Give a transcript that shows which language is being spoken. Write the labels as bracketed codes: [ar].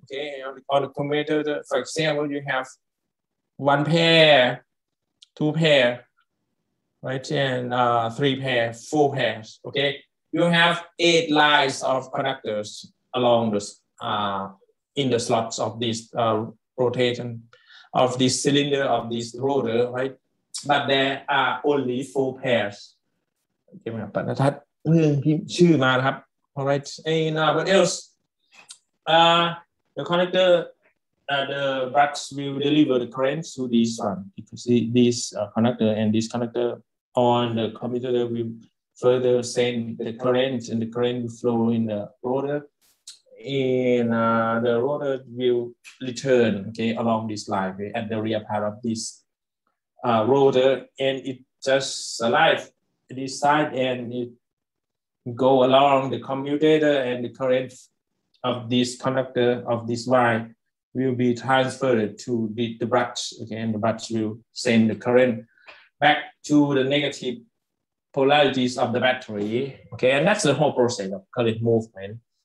[en] Okay, on the commutator, for example, you have one pair, two pair, right, and three pair, four pairs. Okay, you have 8 lines of conductors along the in the slots of this rotation of this cylinder of this rotor, right? But there are only 4 pairs. [th] โอเคไหมครับปณทัศน์เรื่องพิมพ์ชื่อมาครับ [en] Alright, and what else? The connector, the brush will deliver the current to this one. You can see this connector and this connector on the commutator will further send the current, and the current will flow in the rotor. And the rotor will return, okay, along this line, okay, at the rear part of this rotor, and it just alive this side, and it go along the commutator, and the current of this conductor of this wire will be transferred to the brush, okay, and the brush will send the current back to the negative polarities of the battery, okay, and that's the whole process of current movement.